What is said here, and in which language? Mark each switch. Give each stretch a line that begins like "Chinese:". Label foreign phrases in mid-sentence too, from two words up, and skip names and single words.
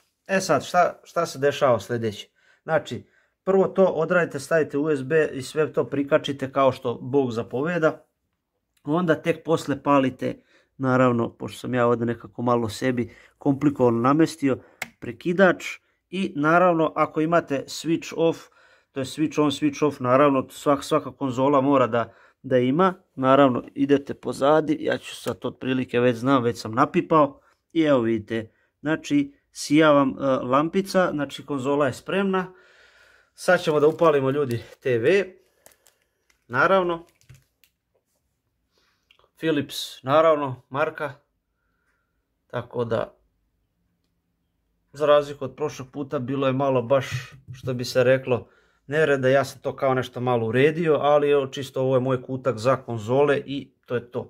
Serbian: E sad, šta se dešava sljedeće? Znači, prvo to odradite, stavite USB i sve to prikačite kao što Bog zapoveda. Onda tek posle palite, naravno, pošto sam ja ovdje nekako malo sebi komplikovano namestio, prekidač i naravno ako imate
English: switch off,
Serbian: to je
English: switch on, switch off,
Serbian: naravno svaka konzola mora da ima. Naravno idete pozadi, ja ću sad to otprilike već znam, već sam napipao i evo vidite, znači sija vam lampica, znači konzola je spremna. Sad ćemo da upalimo ljudi TV, naravno, Philips, naravno, marka, tako da, za razliku od prošlog puta, bilo je malo baš, što bi se reklo, nereda, ja sam to kao nešto malo uredio, ali čisto ovo je moj kutak za konzole i to je to.